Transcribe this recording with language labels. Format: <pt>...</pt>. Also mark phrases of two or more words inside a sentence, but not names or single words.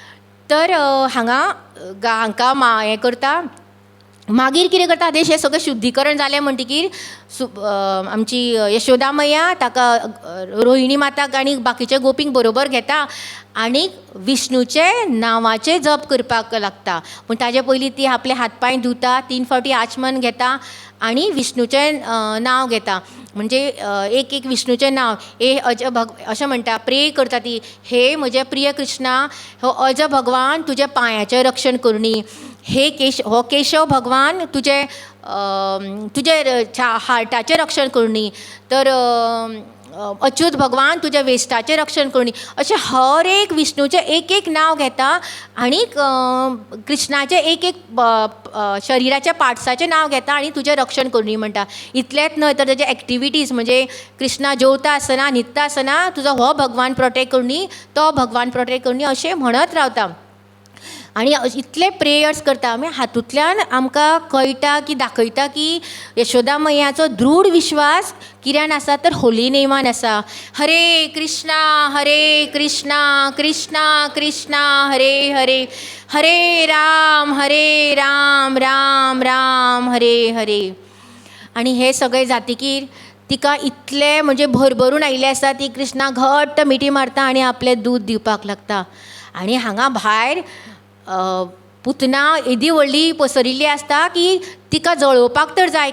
<kok>तर हांगा हें करता मागीर कितें करता हें सगळें शुद्धीकरण जालें म्हणटकीर आमची यशोदा मैया ताका रोहिणी माताक आनी बाकीचे गोपींक बरोबर घेता आनी विष्णूचे नांवाचे जप करपाक लागता. पूण ताजे पयलीं ती आपले हात पांय धुता, 3 फावटी आचमन घेता आनी विष्णूचें नांव घेता. म्हणजे एक एक विष्णूचें नांव अशें म्हणटा, प्रे करता ती, हे म्हजे प्रिय कृष्णा, हो अज भगवान तुजे पांयाचें रक्षण करणी, हे केशव भगवान तुजे हार्टाचें रक्षण करणी, तर अच्युत भगवान तुज्या वेस्टाचें रक्षण करणी. अशें हर एक विष्णूचें एक एक नांव घेता आनी कृष्णाचें एक एक शरिराच्या पार्ट्साचें नांव घेता आनी तुजें रक्षण करणी म्हणटा. इतलेंच न्हय तर तेजे एक्टिविटीज, म्हणजे कृष्णा जेवता आसतना न्हिदता आसतना तुजो हो भगवान प्रोटेक्ट करणी, तो भगवान प्रोटेक्ट करणी, अशें म्हणत रावता. आनी इतले प्रेयर्स करता. मागीर हातूंतल्यान आमकां कळटा की दाखयता की यशोदा मैयाचो दृढ विश्वास कित्यान आसा तर होली नेमान आसा. हरे कृष्णा कृष्णा कृष्णा हरे हरे, हरे राम राम राम हरे हरे. आनी हे सगळें जातकीर तिका इतले म्हणजे भरभरून आयिल्ले आसता, ती कृष्णा घट्ट मिठी मारता आनी आपलें दूद दिवपाक लागता. आनी हांगा भायर पुतना येदी व्हडली पसरिल्ली आसता की तिका जळोवपाक तर जाय.</kok>